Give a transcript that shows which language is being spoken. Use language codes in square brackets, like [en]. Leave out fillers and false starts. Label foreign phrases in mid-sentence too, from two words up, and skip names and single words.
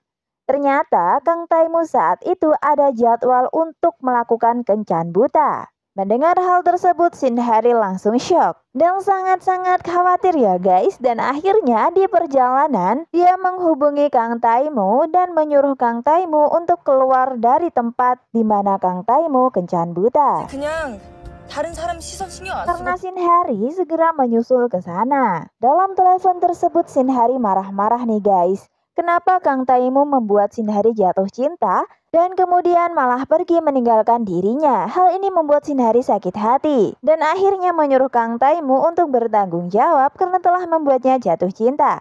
[id] Ternyata Kang Taimu saat itu ada jadwal untuk melakukan kencan buta. Mendengar hal tersebut, Shin Hari langsung shock dan sangat-sangat khawatir ya guys. Dan akhirnya di perjalanan, dia menghubungi Kang Taimu dan menyuruh Kang Taimu untuk keluar dari tempat di mana Kang Taimu kencan buta. [ko] 그냥 다른 사람 시선 신경 안 [id] Karena [ko] 쓰고 [id] Shin Hari segera menyusul ke sana. Dalam telepon tersebut, Shin Hari marah-marah nih guys. Kenapa Kang Taimu membuat Shin Hari jatuh cinta dan kemudian malah pergi meninggalkan dirinya? Hal ini membuat Shin Hari sakit hati dan akhirnya menyuruh Kang Taimu untuk bertanggung jawab karena telah membuatnya jatuh cinta.